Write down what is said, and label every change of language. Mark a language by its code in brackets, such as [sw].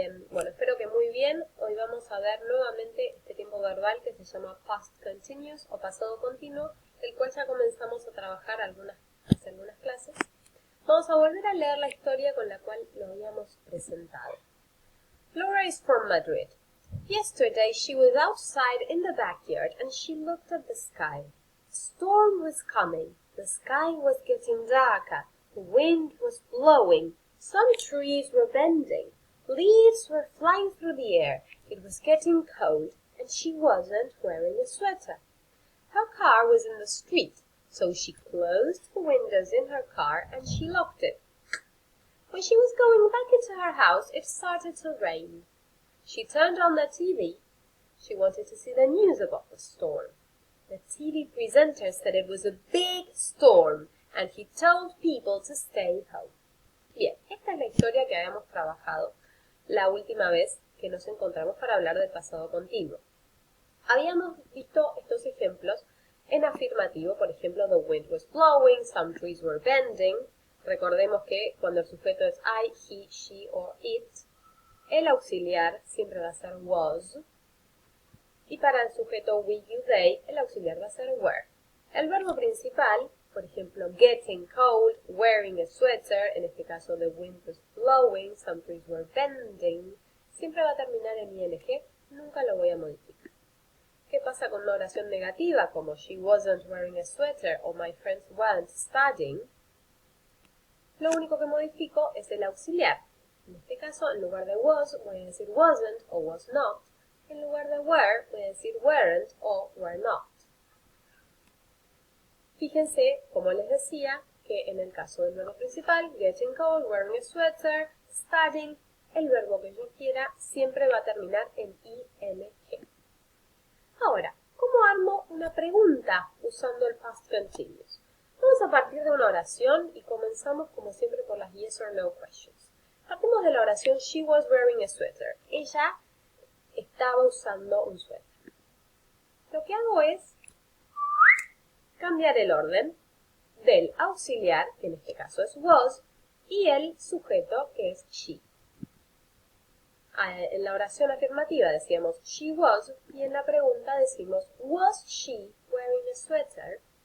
[es] Bueno, espero que muy bien. Hoy vamos a ver nuevamente este tiempo verbal que se llama past continuous o pasado continuo, el cual ya comenzamos a trabajar hace algunas clases. Vamos a volver a leer la historia con la cual lo habíamos presentado. [en] Laura is from Madrid. Yesterday she was outside in the backyard and she looked at the sky. The storm was coming. The sky was getting darker. The wind was blowing. Some trees were bending. Leaves were flying through the air. It was getting cold, and she wasn't wearing a sweater. Her car was in the street, so she closed the windows in her car and she locked it. When she was going back into her house, it started to rain. She turned on the TV. She wanted to see the news about the storm. The TV presenter said it was a big storm, and he told people to stay home. [es] Bien, esta es la historia que habíamos trabajado la última vez que nos encontramos para hablar del pasado continuo. Habíamos visto estos ejemplos en afirmativo, por ejemplo, [en] the wind was blowing, some trees were bending. [es] Recordemos que cuando el sujeto es I, he, she o it, el auxiliar siempre va a ser was. Y para el sujeto we, you, they, el auxiliar va a ser were. El verbo principal, por ejemplo, [en] getting cold, wearing a sweater, [es] en este caso [en] the wind was blowing, some trees were bending, [es] siempre va a terminar en ing, nunca lo voy a modificar. ¿Qué pasa con una oración negativa como [en] she wasn't wearing a sweater [es] o [en] my friends weren't studying? [es] Lo único que modifico es el auxiliar. En este caso, en lugar de was, voy a decir wasn't o was not. En lugar de were, voy a decir weren't o were not. Fíjense, como les decía, que en el caso del verbo principal, [en] getting cold, wearing a sweater, studying, [es] el verbo que yo quiera siempre va a terminar en ing. Ahora, ¿cómo armo una pregunta usando el past continuous? Vamos a partir de una oración y comenzamos como siempre por las [en] yes or no questions. [es] Partimos de la oración [en] she was wearing a sweater. [es] Ella estaba usando un suéter. Lo que hago es cambiar el orden del auxiliar, que en este caso es was, y el sujeto, que es she. En la oración afirmativa decíamos [en] she was, [es] y en la pregunta decimos [en] was she wearing a sweater?